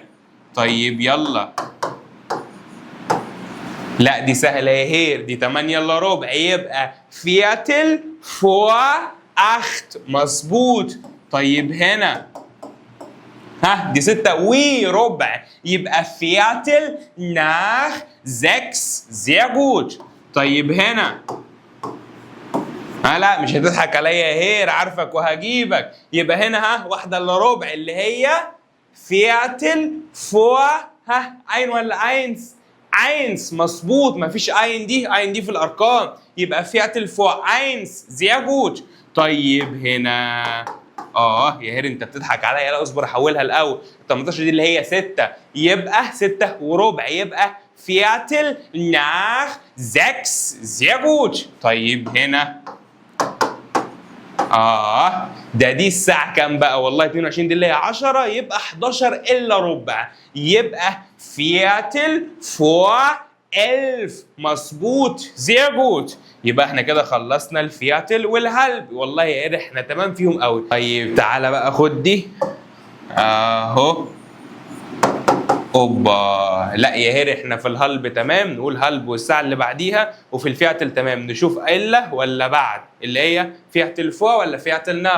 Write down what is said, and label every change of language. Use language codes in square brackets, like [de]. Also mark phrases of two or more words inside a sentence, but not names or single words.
[ar] طيب يلا. لا دي سهلة يا هير، دي 8:15. [de] يبقى Viertel vor acht. مظبوط. [ar] طيب هنا دي 6:15. [de] يبقى Viertel nach 6. sehr gut. [ar] طيب هنا لا مش هتضحك عليا يا هير، عارفك وهجيبك. يبقى هنا 1:15 اللي هي [de] Viertel vor ein [ar] ولا عينس؟ عينس. مظبوط. مفيش عين دي في الارقام. [de] يبقى Viertel vor eins. sehr gut. [ar] طيب هنا يا هير انت بتضحك عليا. لا اصبر احولها الاول. 18 دي اللي هي 6. يبقى 6:15. [de] يبقى Viertel nach 6. sehr gut. [ar] طيب هنا دي الساعة كام بقى؟ والله 22 دي اللي هي 10. يبقى 11:15. [de] يبقى Viertel vor 1000. [ar] مظبوط. [de] sehr gut. [ar] يبقى احنا كده خلصنا الفياتل والهلب. والله يا ايه احنا تمام فيهم قوي. طيب تعالى بقى خد دي اهو. اوبا. لا يا هير احنا في الهلب تمام، نقول هلب والساعه اللي بعديها، وفي الفياتل تمام نشوف الا ولا بعد، اللي هي [de] Viertel vor [ar] ولا [de] Viertel nach.